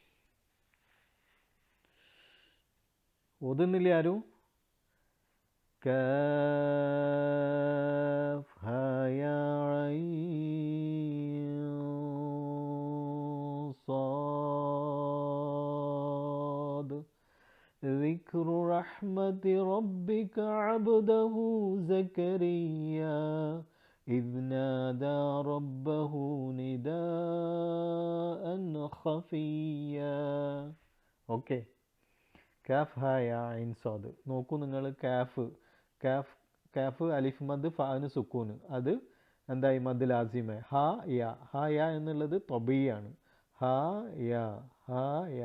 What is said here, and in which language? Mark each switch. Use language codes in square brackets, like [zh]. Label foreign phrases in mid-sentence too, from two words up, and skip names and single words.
[ml] ഓതുന്നില്ലേ ആരും? [ar] كاف ها يا عين صاد ذكر رحمة ربك عبده زكريا إذ نادى ربه نداء خفيا. ഓക്കെ, كاف ها يا عين صاد. [ml] നോക്കൂ നിങ്ങൾ, [ar] كاف كاف كاف ألف مد [ml] ഫാന് സുക്കൂന്, അത് എന്തായി [ar] مد لازم. ها يا [ml] എന്നുള്ളത് തൊബിയാണ്. [ar] ها يا.